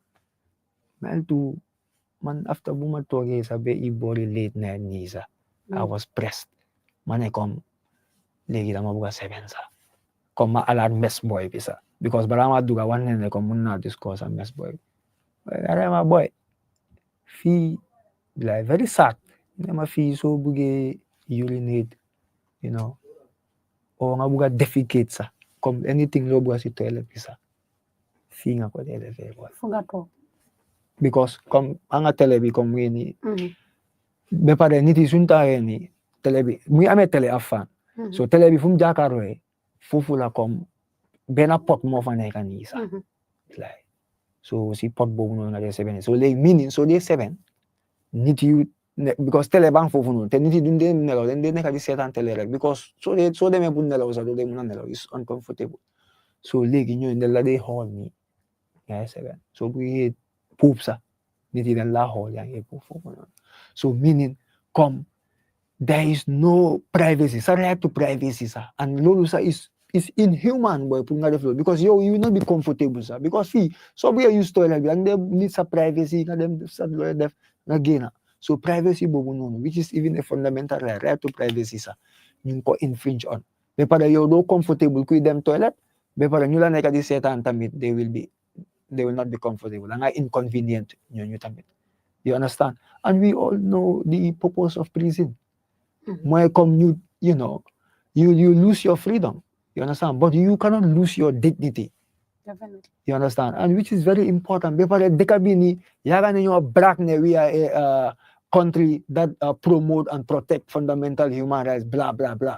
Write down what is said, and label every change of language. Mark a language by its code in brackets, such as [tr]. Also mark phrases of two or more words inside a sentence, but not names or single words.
[wo] man after bu ma toogee sax be i boori [en] late night [wo] nii sax [en] I was pressed [wo] ma ne comme léegi dama bëgg a 7 sax comme ma alaat [en] mess boy [wo] bi sax because balaa ma dugga wan ne comme mun naa discuss ak [en] mess boy [wo] ma boy fii [en] like very sad [wo] ne ma fii soo buggee [en] urinate you know [wo] o nga bugga defecate sax comme anything loo bugga si toilet bi sax fii nga ko dee defee boy because comme anga télé bi comme muy nii ba pare nit yi suñ taawee nii télé bi muy amee télé ak fan so télé bi fu mu jàkkaarloo foofu la comme benn pot moo fa nekk nii sax [en] like so [wo] si pot boobu noonu nga dee 7 so léegi [en] meaning so [wo] dee 7 nit yu because télé bang foofu noonu te nit yi duñ dee nelaw dañ dee nekk di seetaan télé rek because soo demee bu nelaw sax doo dee mun a nelaw [en] is uncomfortable [wo] so léegi ñooy ne la dee xool nii yaa 7 so bu yee puub sax nit yi dañ laa xool yaa ngi puub foofu noonu [en] so meaning [wo] comme [en] there is no privacy [wo] sa [en] right to privacy sax and [wo] loolu sax [en] is inhuman [wo] boy pour nga def loolu [en] because you will not be comfortable sax because [wo] fii soo buggee [en] use [wo] toilet bi nga dem [en] need [wo] sa privacy nga dem sa looy def nga génna so privacy boobu noonu [en] which is even a fundamental right to privacy [wo] sax ñu ngi ko [en] infringe on [wo] ba pare yow doo [en] comfortable [wo] kuy dem toilet ba pare ñu la nekk di seetaan tamit [en] they will not be comfortable [wo] da nga [en] inconvenient [wo] ñooñu tamit [en] you understand and we all know the purpose of prison [wo] mooy comme [en] you know you lose your freedom. You understand? But you cannot lose your dignity. Definitely. You understand? And which is very important. Because Dekabini, we are a country that promote and protect fundamental human rights, blah, blah, blah.